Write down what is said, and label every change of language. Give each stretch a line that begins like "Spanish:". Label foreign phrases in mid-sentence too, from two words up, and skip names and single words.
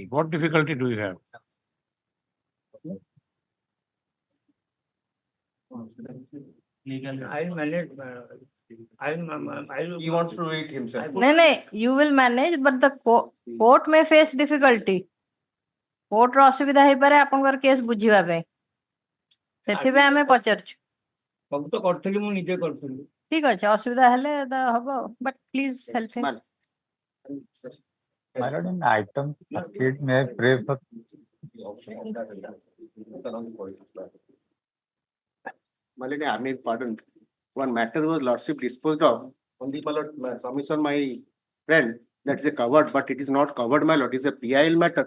English: What difficulty do you have? I'll manage. He wants to do it himself. No, you will manage, but the court may face difficulty.
Odia: Court ର ଅସୁବିଧା ହେଇପାରେ ଆପଣଙ୍କର କେସ୍ ବୁଝିବା ପାଇଁ ସେଥିପାଇଁ ଆମେ ପଚାରୁଛୁ ସବୁ ତ କରିଥିଲି ମୁଁ ନିଜେ କରିଥିଲି ଠିକ ଅଛି ଅସୁବିଧା ହେଲେ ହବ
English: but please help him. My lord, in item 38, may I pray for Malini, I mean, pardon. One matter was lordship disposed of on the submission, my friend, that is a covered, but it is not covered, my lord, it is a PIL matter.